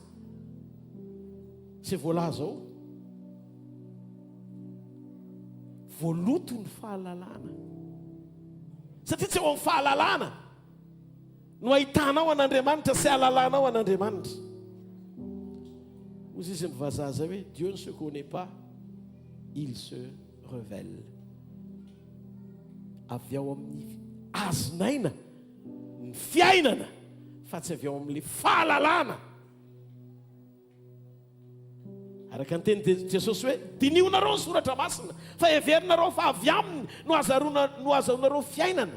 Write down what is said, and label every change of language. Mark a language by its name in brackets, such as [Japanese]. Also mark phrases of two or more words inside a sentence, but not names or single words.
[Malagasy] Tsy voalaza ao voaloto ny fahalalana, satria tsy eo amin'ny fahalalana no ahitanao an'Andriamanitra sy ahalalànao an'Andriamanitra. Ozy izy ny vazaza hoe [French] Dieu ne se connaît pas, il se révèle. [Malagasy] Avy ao amin'ny azonaina ny fiainana fa tsy avy ao amin'ilay fahalalana. Araka ny teny Jesosy hoe dinionnareo ny soratra masina fa heverinareo fa avy aminy no azahoanareo fiainana.